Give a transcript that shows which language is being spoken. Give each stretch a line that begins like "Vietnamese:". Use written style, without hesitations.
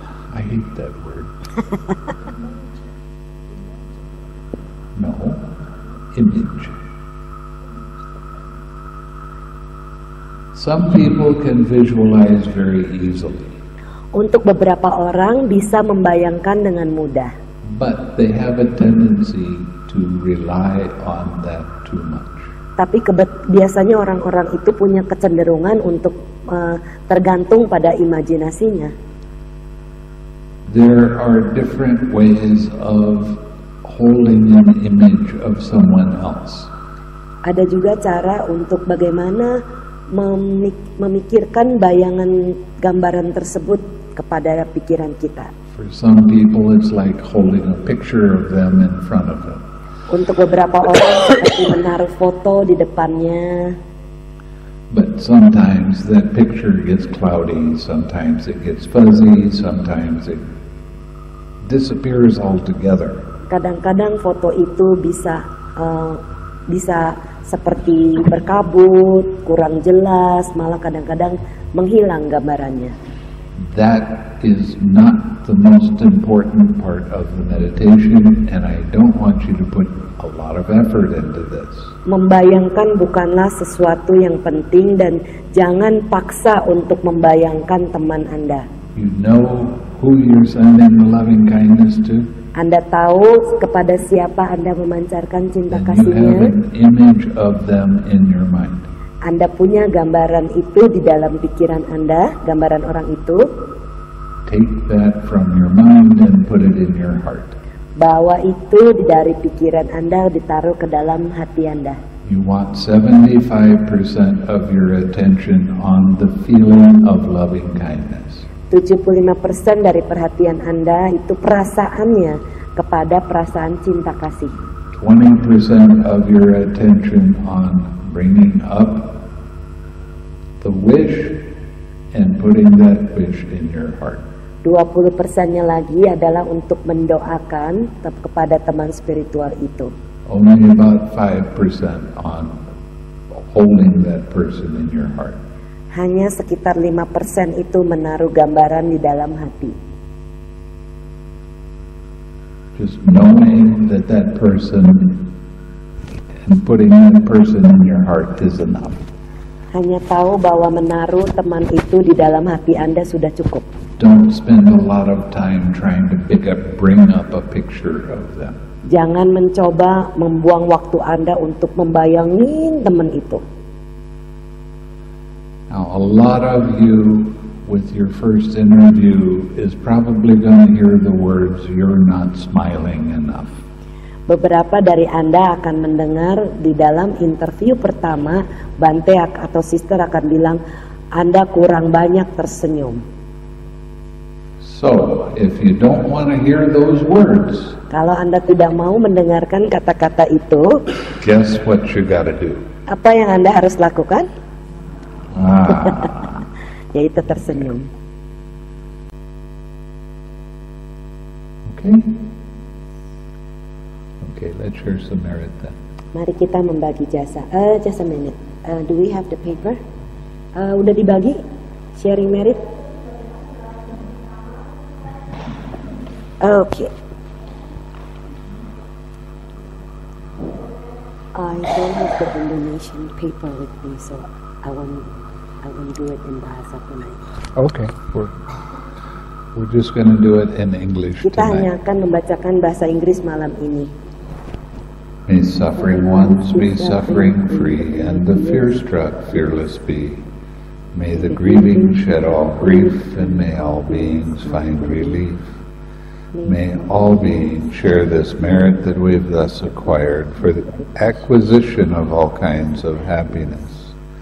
English: I hate that word. No, image. Some people can visualize very easily,
Indonesian: Untuk beberapa orang bisa membayangkan dengan mudah,
English: but they have a tendency to rely on that too much.
Indonesian: tapi biasanya orang-orang itu punya kecenderungan untuk tergantung pada imajinasinya.
English: There are different ways of holding an image of someone else.
Indonesian: Ada juga cara untuk bagaimana memikirkan bayangan gambaran tersebut kepada pikiran kita.
English: For some people, it's like holding a picture of them in front of them.
Indonesian: Untuk beberapa orang seperti menaruh foto di depannya.
English: But sometimes that picture gets cloudy, sometimes it gets fuzzy, sometimes it disappears altogether.
Indonesian: Kadang-kadang foto itu bisa seperti berkabut, kurang jelas, malah kadang-kadang menghilang gambarannya.
English: That is not the most important part of the meditation, and I don't want you to put a lot of effort into this.
Indonesian: Membayangkan bukanlah sesuatu yang penting dan jangan paksa untuk membayangkan teman Anda.
English: You know who you're sending the loving kindness to,
Indonesian: Anda tahu kepada siapa Anda memancarkan cinta
English: and you have
Indonesian: kasihnya.
English: an image of them in your mind.
Indonesian: Anda punya gambaran itu di dalam pikiran Anda, gambaran orang itu.
English: Take that from your mind and put it in your heart.
Indonesian: Bawa itu dari pikiran Anda, ditaruh ke dalam hati Anda.
English: You want 75% of your attention on the feeling of loving kindness.
Indonesian: 75% dari perhatian Anda itu perasaannya kepada perasaan cinta kasih.
English: 20% of your attention on bringing up the wish and putting that wish in your heart.
Indonesian: 20%-nya lagi adalah untuk mendoakan kepada teman spiritual itu.
English: Only about 5% on holding that person in your heart.
Indonesian: Hanya sekitar 5% itu menaruh gambaran di dalam hati.
English: Just knowing that that person and putting that person in your heart is enough.
Indonesian: Hanya tahu bahwa menaruh teman itu di dalam hati Anda sudah cukup.
English: Don't spend a lot of time trying to bring up a picture of them.
Indonesian: Jangan mencoba membuang waktu Anda untuk membayangin teman itu.
English: Now, a lot of you with your first interview is probably going to hear the words, "You're not smiling enough."
Indonesian: Beberapa dari Anda akan mendengar di dalam interview pertama, Bante atau Sister akan bilang, Anda kurang banyak tersenyum.
English: So, if you don't want to hear those words,
Indonesian: Kalau Anda tidak mau mendengarkan kata-kata itu,
English: guess what you gotta do?
Indonesian: apa yang Anda harus lakukan? Ah, Yaitu tersenyum.
English: okay. Okay, let's share some merit then.
Indonesian: Mari kita membagi jasa.
English: Just a minute. Do we have the paper?
Indonesian: Udah dibagi?
English: Sharing merit? Okay. I don't have the Indonesian paper with me, so I won't do it in Bahasa Pinay. Okay, we're just going to do it in English
Indonesian: Kita hanya
English: tonight.
Indonesian: akan membacakan bahasa Inggris malam ini.
English: May suffering ones be suffering free, and the fear-struck fearless be. May the grieving shed all grief, and may all beings find relief. May all beings share this merit that we've thus acquired for the acquisition of all kinds of happiness.